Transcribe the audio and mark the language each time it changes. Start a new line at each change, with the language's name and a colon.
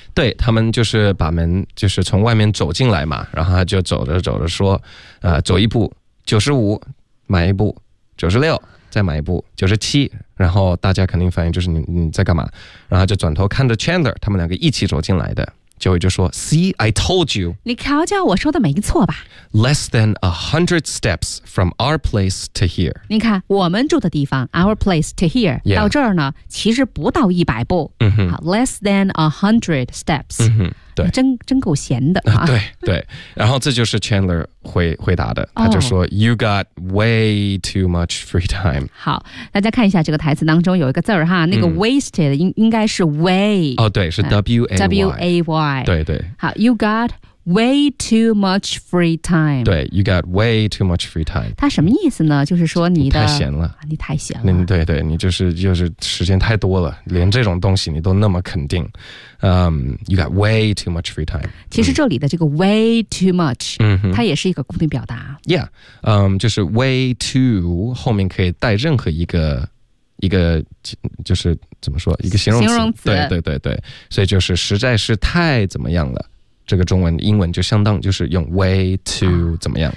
Chinese: 对，他们就是把门就是从外面走进来嘛，然后他就走着走着说，走一步95，买一步96，再买一步97，然后大家肯定反应就是你在干嘛，然后就转头看着 Chandler， 他们两个一起走进来的。
English: Joey
Chinese: 就说
English: See, I told you，
Chinese: 你瞧瞧我说的没错吧，
English: Less than 100 steps from our place to here，
Chinese: 你看我们住的地方
English: our place to here， yeah.
Chinese: 到这儿呢其实不到100步，
English: Less than 100 steps，
Chinese: 对，真够闲的，对对。然后这就是 Chandler 回答的，他就说、
English: You got way too much free time。
Chinese: 好，大家看一下这个台词当中有一个字哈，那个 wasted 应该是 way，哦，对，是
English: W-A-Y，
Chinese: 对对。
English: 好， you got way too much free time，对， you got way too much free time，
Chinese: 它什么意思呢，就是说你的太闲了、你太闲了，对对，你就是时间太多了，连这种东西你都那么肯定，
English: you got way too much free time。
Chinese: 其实这里的这个 way too much，它也是一个固定表达。 Yeah， 就是 way too 后面可以带任何一个就是怎么说，一个形容词，对对对对，所以就是实在是太怎么样了，这个中文英文就相当就是用 way too 怎么样，